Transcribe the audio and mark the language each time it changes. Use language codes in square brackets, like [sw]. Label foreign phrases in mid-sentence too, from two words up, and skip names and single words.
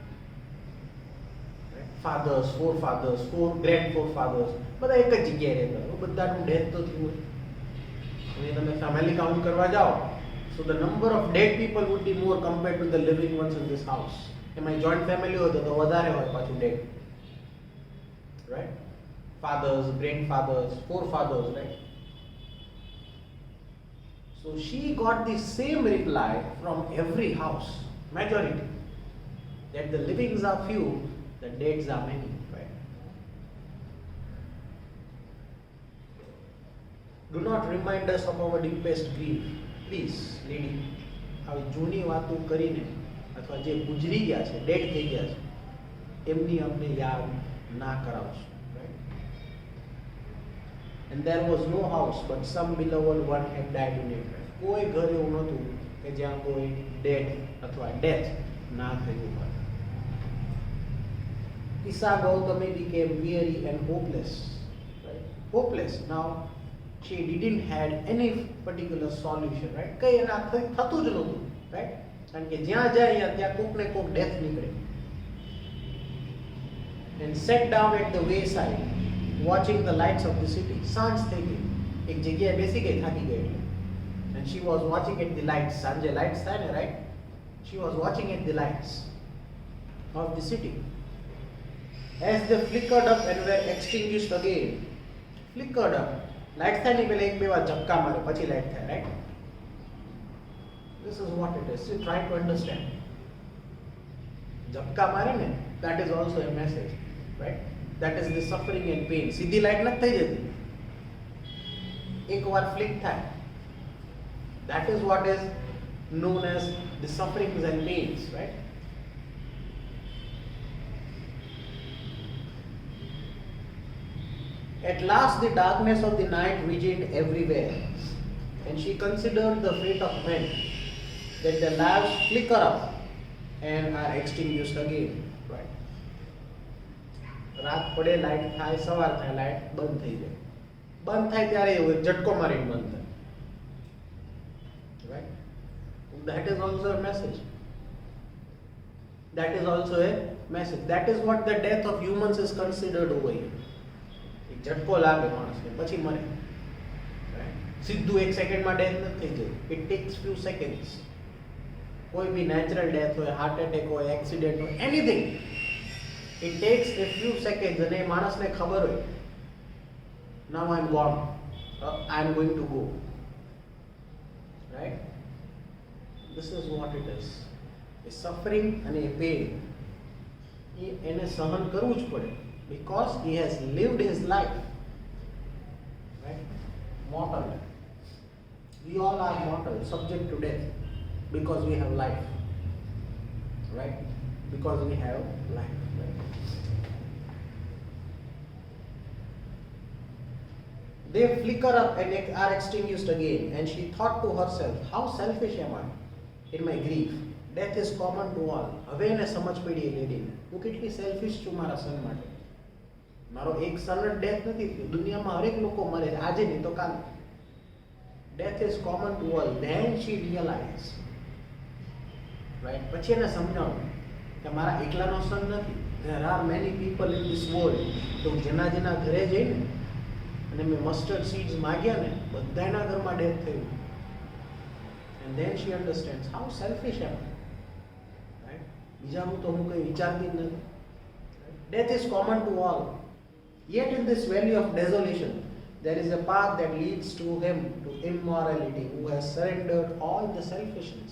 [en] fathers, fore fathers, fore grand fore fathers [gu] બધા એક જ જગ્યાએ રહેતા હોય, બધાનું ડેથ તો થયું હોય. હવે તમે ફેમિલી કાઉન્ટ કરવા જાઓ [en] so the number of dead people would be more compared to the living ones in this house. [gu] એમાં [en] joint family [gu] હોય તો વધારે હોય પાછું ડેડ. રાઈટ? [en] fathers, grand fathers, fore fathers, right? So she got the same reply from every house, majority, that the livings are few, the deads are many, right? Do not remind us of our deepest grief, please, lady. [gu] આવી જૂની વાતો કરીને અથવા જે ગુજરી ગયા છે, ડેડ થઈ ગયા છે, એમની અમને યાદ ના કરાવશો, right? [en] And there was no house but some beloved one had died in it. [gu] કોઈ ઘર એવું નહોતું કે જ્યાં કોઈ ડેડ અથવા ડેથ ના થયું હોય. [en] Kisa Gautami became weary and hopeless. Right? Hopeless. Now she didn't had any particular solution. Right? [gu] કઈ એના થતું જ નહોતું. Right? કારણ કે જ્યાં જાય ત્યાં કોક ને કોક ડેથ નીકળે. [en] And sat down at the wayside, watching the lights of the city. [gu] સાંજ થઈ ગઈ, એક જગ્યાએ બેસી ગઈ, થાકી ગઈ. [en] And she was watching at the lights. [gu] સાંજે lights થાય ને, right? [en] She was watching at the lights of the city. As they flickered up and were extinguished again. Flickered up. [gu] Lights થાય ને પેલા એક બે વાર ઝપકા મારે પછી લાઈટ થાય, right? [en] This is what it is. So try to understand. [gu] ઝપકા મારે ને, [en] that is also a message, right? That is the suffering and pain. [gu] સીધી લાઈટ નથી થઈ જતી, એક વાર ફ્લિક થાય. [en] That is what is known as the sufferings and pains, right? At last the darkness of the night regained everywhere, and she considered the fate of men, that their lives flicker up and are extinguished again, right? [gu] રાત પડે લાઈટ થાય, સવાર થાય લાઈટ બંધ થઈ જાય. બંધ થાય ત્યારે એવું ઝટકો મારીને બંધ થાય. Right? [en] That is also a message. That is also a message. That is what the death of humans is considered over here. [gu] એક ઝટકો લાગે માણસને પછી મરે. Right? સીધું 1 સેકન્ડમાં ડેથ નથી થઈ જાય. [en] it takes few seconds. [gu] કોઈ બી [en] natural death [gu] હોય, [en] heart attack [gu] હોય, એક્સિડન્ટ હોય, એનીથિંગ, [en] it takes a few seconds. [gu] અને એ માણસને ખબર હોય, [en] now I am gone, I am going to go, right? this is what it is. [gu] એ સફરિંગ અને એ પેઇન એને સહન કરવું જ પડે, [en] because he has lived his life, right? Mortal. We all are mortal, subject to death, because we have life, right? Because we have life, right? They flicker up and are extinguished again, and she thought to herself, how selfish am I in my grief. Death is common to all. [gu] હવે એને સમજ પડી એ લેડીને, હું કેટલી સેલ્ફિશ છું મારા સન માટે. મારો એક સન જ ડેથ નથી થયું, દુનિયામાં હરેક લોકો મરે છે, આજે નહીં તો કાલે. [en] Death is common to all. Then she realized, right? [gu] પછી એને સમજાવું કે મારા એકલાનો સન નથી. [en] There are many people in this world. [gu] તો જેના જેના ઘરે જઈને અને મેં [en] mustard seeds [gu] માગ્યા ને, બધાના ઘરમાં ડેથ થયું. [en] And then she understands how selfish am I. Right? [gu] બીજાનું તો હું કંઈ વિચારતી જ નથી. [en] Death is common to all. Yet in this valley of desolation, there is a path that leads to him, to immorality, who has surrendered all the selfishness.